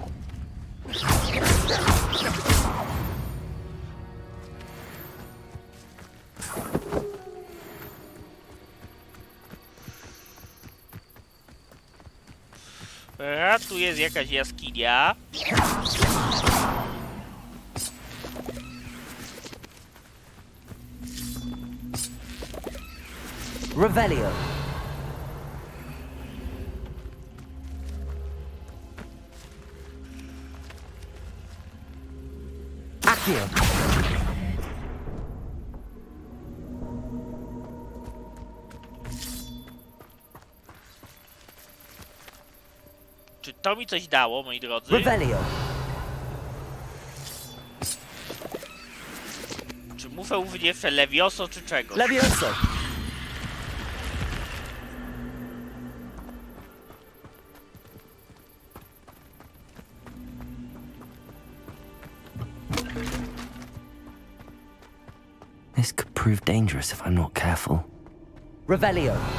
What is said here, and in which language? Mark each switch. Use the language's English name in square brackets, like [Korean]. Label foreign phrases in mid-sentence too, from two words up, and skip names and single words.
[Polish] Tu jest jakaś jaskinia. Revelio. Accio. Czy to mi coś dało, moi drodzy? Revelio. Czy muszę użyć jeszcze Levioso, czy czegoś? Levioso. [English] This could prove dangerous if I'm not careful. [Polish] Revelio.